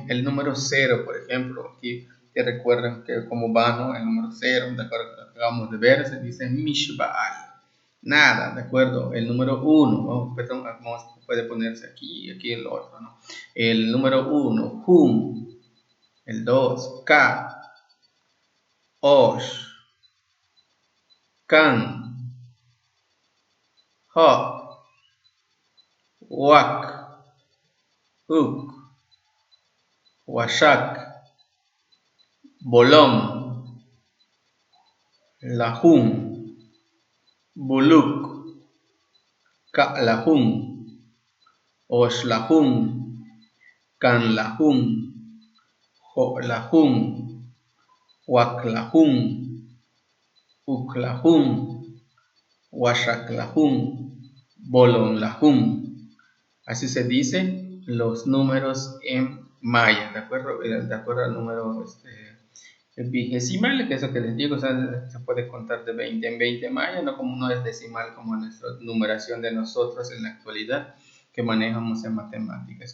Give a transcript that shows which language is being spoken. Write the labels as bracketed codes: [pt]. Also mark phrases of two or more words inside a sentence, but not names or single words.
[es] El número 0, por ejemplo, aquí que recuerdan que como va, ¿no? El número 0, de acuerdo a lo que acabamos de ver, se dice Mishbaal. Nada, ¿de acuerdo? El número 1, puede ponerse aquí y aquí el otro, ¿no? El número 1, Hum. El 2, [yua] Ka. Osh. Kan. Ho. Wak. Uk. Washak. Bolom. Lahum. Buluk. Ka'lahum. Oshlahum. Kanlahum. Ho'lahum. Waklahum. Uklahum. Washaklahum. Bolonlahum. [es] Así se dice los números en maya, ¿de acuerdo? De acuerdo al número vigesimal, que es lo que les digo, o sea, se puede contar de 20 en 20 maya, no es decimal como nuestra numeración de nosotros en la actualidad que manejamos en matemáticas.